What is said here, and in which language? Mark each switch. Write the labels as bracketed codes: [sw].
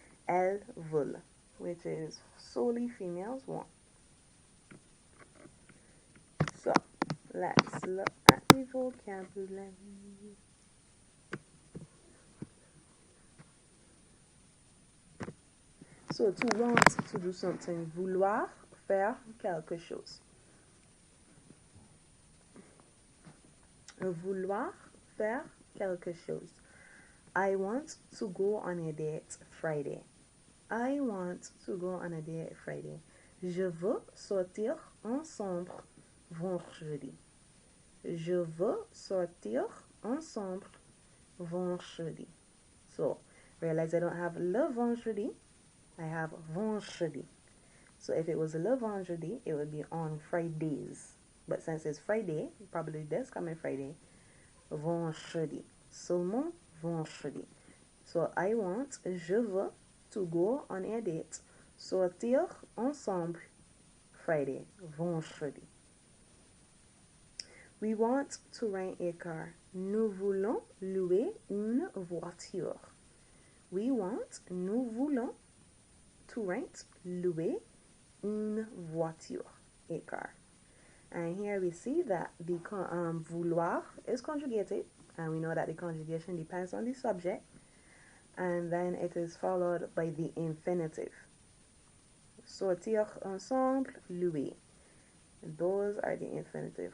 [fr] Elles veulent, [en] which is solely females want. So, let's look at the vocabulary. So, to want, to do something. [fr] Vouloir, faire quelque chose. Vouloir, faire quelque chose. [en] I want to go on a date Friday. I want to go on a date Friday. [fr] Je veux sortir ensemble vendredi. Je veux sortir ensemble vendredi. [en] So, realize I don't have [fr] le vendredi, [en] I have vendredi. So if it was [fr] le vendredi, [en] it would be on Fridays. But since it's Friday, probably this coming Friday, vendredi. [fr] Seulement vendredi. [en] So I want, [fr] je veux, [en] to go on a date. [fr] Sortir ensemble [en] Friday, [fr] vendredi. [en] We want to rent a car. [fr] Nous voulons louer une voiture. [en] We want, [fr] nous voulons, [en] to rent, [fr] louer une voiture, [en] a car. And here we see that the vouloir is conjugated, and we know that the conjugation depends on the subject, and then it is followed by the infinitive. [fr] Sortir ensemble, louer. [en] Those are the infinitive.